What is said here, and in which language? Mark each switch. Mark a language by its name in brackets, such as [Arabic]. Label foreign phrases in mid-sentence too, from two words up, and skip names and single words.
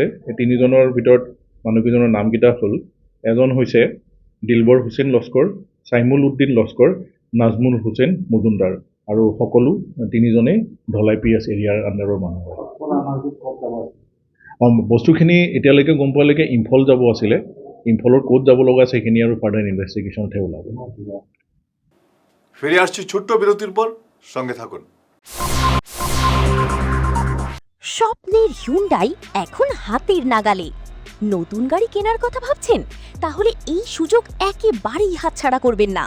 [Assamese] এই 3জনৰ ভিতৰত মানুহকেইজনৰ নামকেইটা হ'ল, এজন হৈছে দিলবৰ হোসেন লস্কৰ, চাইমুল উদ্দিন লস্কৰ, নাজমুল হোসেন মজুমদাৰ, আৰু সকলো 3জনেই ধলাই PS এৰিয়াৰ আণ্ডাৰৰ মানুহ হয়। বস্তুখিনি এতিয়ালৈকে গম পোৱালৈকে ইম্ফল যাব আছিলে। ইম্ফলৰ ক'ত যাব লগা আছে সেইখিনি আৰু [English] further investigation [Assamese] ওলাব। [Bangla] ফিরে আসছি ছোট্ট বিরতির পর, সঙ্গে থাকুন। স্বপ্নের হিউন্ডাই এখন হাতের নাগালে। নতুন গাড়ি কেনার কথা ভাবছেন? তাহলে এই সুযোগ একেবারেই হাতছাড়া করবেন না।